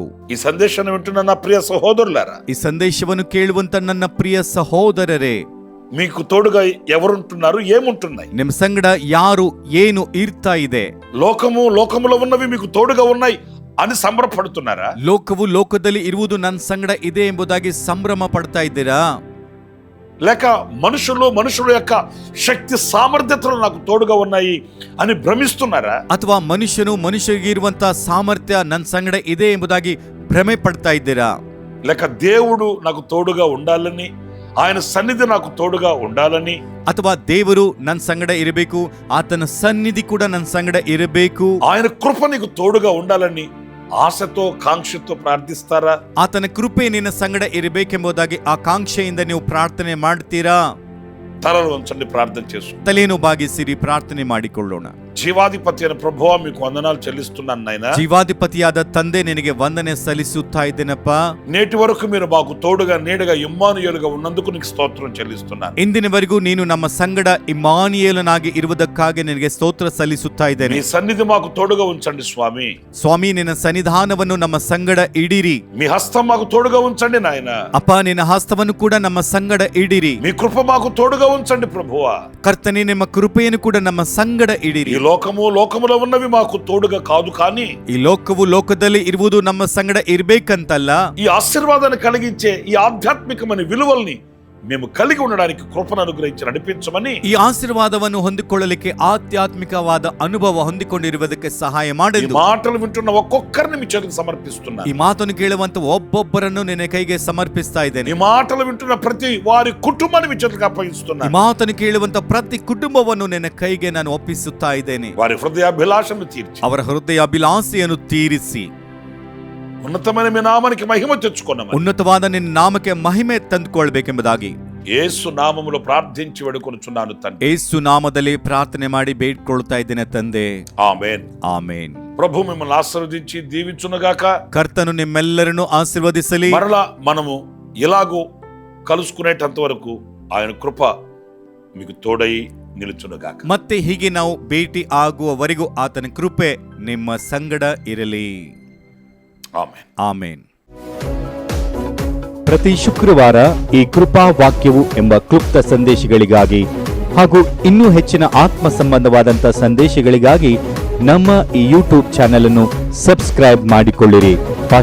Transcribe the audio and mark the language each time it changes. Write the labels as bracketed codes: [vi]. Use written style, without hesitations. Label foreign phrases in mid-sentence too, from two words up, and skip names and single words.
[kn] ಈ ಸಂದೇಶವನ್ನು [te] ವಿಂటున్న నా ప్రియ సహోదరులారా, [kn] ಈ ಸಂದೇಶವನ್ನು ಕೇಳುವಂತ ನನ್ನ ಪ್ರಿಯ ಸಹೋದರರೇ, [te] మీకు తోడుగా ఎవరుంటున్నారు, ఏముంటున్నాయి? [kn] ನಿಮ್ಮ ಸಂಗಡ ಯಾರು, ಏನು ಇರ್ತಾ ಇದೆ? [te] లోకములో ఉన్నవి మీకు తోడుగా ఉన్నాయి అని సంబరపడుతున్నారా? [kn] ಲೋಕವು ಲೋಕದಲ್ಲಿ ಇರುವುದು ನನ್ನ ಸಂಗಡ ಇದೆ ಎಂಬುದಾಗಿ ಸಂಭ್ರಮ ಪಡ್ತಾ ಇದ್ದೀರಾ? [te] లేక మనుషుల యొక్క శక్తి సామర్థ్యతలు నాకు తోడుగా ఉన్నాయి అని భ్రమిస్తున్నారా? [kn] ಅಥವಾ ಮನುಷ್ಯರಿಗೆ ಇರುವಂತಹ ಸಾಮರ್ಥ್ಯ ನನ್ನ ಸಂಗಡ ಇದೆ ಎಂಬುದಾಗಿ ಭ್ರಮೆ ಪಡ್ತಾ ಇದ್ದೀರಾ? [te] లేక దేవుడు నాకు తోడుగా ఉండాలని, ఆయన సన్నిధి నాకు తోడుగా ఉండాలని, [kn] ಅಥವಾ ದೇವರು ನನ್ನ ಸಂಗಡ ಇರಬೇಕು, ಆತನ ಸನ್ನಿಧಿ ಕೂಡ ನನ್ನ ಸಂಗಡ ಇರಬೇಕು, [te] ఆయన కృప నీకు తోడుగా ఉండాలని [kn] ಆಸೆతో ಕಾಂಕ್ಷೆతో ಪ್ರಾರ್ಥಿಸ್ತಾರಾ? ಆತನ ಕೃಪೆ ನಿನ್ನ ಸಂಗಡ ಇರಬೇಕೆಂಬುದಾಗಿ ಆಕಾಂಕ್ಷೆಯಿಂದ ನೀವು ಪ್ರಾರ್ಥನೆ ಮಾಡ್ತೀರಾ? [te] తలలు వంచండి, ప్రార్థన చేసు. [kn] ತಲೆಯನ್ನು ಬಾಗಿಸಿರಿ, ಪ್ರಾರ್ಥನೆ ಮಾಡಿಕೊಳ್ಳೋಣ. [te] జీవాధిపతి అయిన ప్రభువా మీకు వందనాలు చెల్లిస్తున్నాను నాయనా. [kn] ಜೀವಾಧಿಪತಿಯಾದ ತಂದೆ ನಿನಗೆ ವಂದನೆ ಸಲ್ಲಿಸುತ್ತಾ ಇದ್ದೇನಪ್ಪ. [te] నేటి వరకు మీరు మాకు తోడుగా నీడగా ఇమ్మానుయేలుగా ఉన్నందుకు నీకు స్తోత్రం చెల్లిస్తున్నాను. [kn] ಇಂದಿನವರೆಗೂ ನೀನು ನಮ್ಮ ಸಂಗಡ ಇಮ್ಮಾನುಯೇಲನಾಗಿ ಇರುವುದಕ್ಕಾಗಿ ನಿನಗೆ ಸ್ತೋತ್ರ ಸಲ್ಲಿಸುತ್ತಾ ಇದ್ದೇನೆ. [te] మీ సన్నిధి మాకు తోడుగా ఉంచండి స్వామి. [kn] ಸ್ವಾಮಿ, ನಿನ್ನ ಸನ್ನಿಧಾನವನ್ನು ನಮ್ಮ ಸಂಗಡ ಇಡಿರಿ. [te] మీ హస్తం మాకు తోడుగా ఉంచండి నాయన. [kn] ಅಪ್ಪ, ನಿನ್ನ ಹಸ್ತವನ್ನು ಕೂಡ ನಮ್ಮ ಸಂಗಡ ಇಡಿರಿ. [te] మీ కృప మాకు తోడుగా ఉంచండి ప్రభువా. [kn] ಕರ್ತನೇ, ನಿಮ್ಮ ಕೃಪೆಯನ್ನು ಕೂಡ ನಮ್ಮ ಸಂಗಡ ಇಡಿರಿ. [te] ఈ లోకములో ఉన్నవి మాకు తోడుగా కాదు, కానీ [kn] ಈ ಲೋಕವು ಲೋಕದಲ್ಲಿ ಇರುವುದು ನಮ್ಮ ಸಂಗಡ ಇರ್ಬೇಕಂತಲ್ಲ, [te] ఈ ఆశీర్వాదాన్ని కలిగించే ఈ ఆధ్యాత్మికమైన విలువల్ని మేము కలిగి ఉండడానికి కృపను అనుగ్రహించి నడిపించమని, [kn] ಈ ಆಶೀರ್ವಾದವನ್ನು ಹೊಂದಿಕೊಳ್ಳಲಿಕ್ಕೆ ಆಧ್ಯಾತ್ಮಿಕವಾದ ಅನುಭವ ಹೊಂದಿಕೊಂಡಿರುವುದಕ್ಕೆ ಸಹಾಯ [te] ఈ [kn] ಮಾಡೆಂದು [te] మాటలు వింటున్న ఒక్కొక్కరిని మీ చేతికి సమర్పిస్తున్నాను. [kn] ಈ ಮಾತನ್ನು ಕೇಳುವಂತ ಒಬ್ಬೊಬ್ಬರನ್ನು ನಿನ್ನ ಕೈಗೆ ಸಮರ್ಪಿಸ್ತಾ ಇದ್ದೇನೆ. [te] ఈ మాటలు వింటున్న ప్రతి వారి కుటుంబాన్ని మీ చేతికి [kn] ಈ [te] అప్పగిస్తున్నాను. [kn] ಮಾತನ್ನು ಕೇಳುವಂತ ಪ್ರತಿ ಕುಟುಂಬವನ್ನು ನಿನ್ನ ಕೈಗೆ ನಾನು ಒಪ್ಪಿಸುತ್ತಾ ಇದ್ದೇನೆ. [te] వారి హృదయాభిలాషను తీర్చి [kn] ಅವರ ಹೃದಯ ಅಭಿಲಾಷೆಯನ್ನು ತೀರಿಸಿ [te] ఉన్నతమైన మీ నామానికి మహిమ తెచ్చుకున్నాము. [kn] ಉನ್ನತವಾದ ನಿನ್ನ ನಾಮಕ್ಕೆ ಮಹಿಮೆ ತಂದುಕೊಳ್ಬೇಕೆಂಬುದಾಗಿ [te] యేసు నామములో ప్రార్థించి వేడుకొనుచున్నాను తండ్రి. [kn] ಯೇಸು ನಾಮದಲ್ಲಿ ಪ್ರಾರ್ಥನೆ ಮಾಡಿ ಬೇಡ್ಕೊಳ್ತಾ ಇದ್ದೇನೆ ತಂದೆ. [te] ఆమేన్. [kn] ಆಮೇನ್. [te] ప్రభు మిమ్మల్ని ఆశీర్వదించి దీవించునుగాక. [kn] ಕರ್ತನು ನಿಮ್ಮೆಲ್ಲರನ್ನು ಆಶೀರ್ವದಿಸಲಿ. [te] మరలా మనము ఇలాగూ కలుసుకునేటంత వరకు ఆయన కృప మీకు తోడై నిలుచునుగాక. [kn] ಮತ್ತೆ ಹೀಗೆ ನಾವು ಭೇಟಿ ಆಗುವವರೆಗೂ ಆತನ ಕೃಪೆ ನಿಮ್ಮ ಸಂಗಡ ಇರಲಿ. [te] ఆమేన్. [kn] ಆಮೇನ್. ಪ್ರತಿ ಶುಕ್ರವಾರ ಈ ಕೃಪಾ ವಾಕ್ಯವು ಎಂಬ ಕ್ಲುಪ್ತ ಸಂದೇಶಗಳಿಗಾಗಿ ಹಾಗೂ ಇನ್ನೂ ಹೆಚ್ಚಿನ ಆತ್ಮ ಸಂಬಂಧವಾದಂಥ ಸಂದೇಶಗಳಿಗಾಗಿ ನಮ್ಮ ಈ ಯೂಟ್ಯೂಬ್ ಚಾನೆಲ್ ಅನ್ನು ಸಬ್ಸ್ಕ್ರೈಬ್ ಮಾಡಿಕೊಳ್ಳಿರಿ.